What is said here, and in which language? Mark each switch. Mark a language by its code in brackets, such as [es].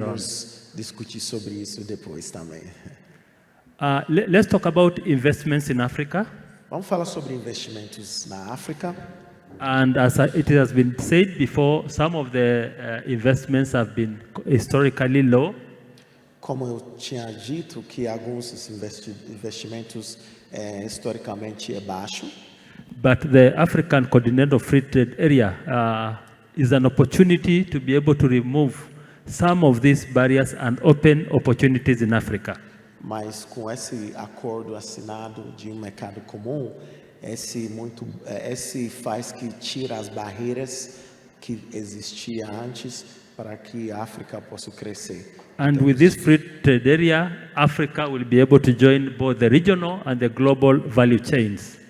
[pt] podemos discutir sobre isso depois também. [en] Let's talk about investments in Africa. [pt] Vamos falar sobre investimentos na África. [en] And as it has been said before, some of the investments have been historically low. [pt] Como eu tinha dito, que alguns dos investimentos historicamente é baixo. [en] But the African Continental Free Trade Area is an opportunity to be able to remove some of these barriers and open opportunities in Africa. [pt] Mas com esse acordo assinado de um mercado comum, esse faz que tira as barreiras que existiam antes para que a África possa crescer. [en] And with this free trade area, Africa will be able to join both the regional and the global value chains.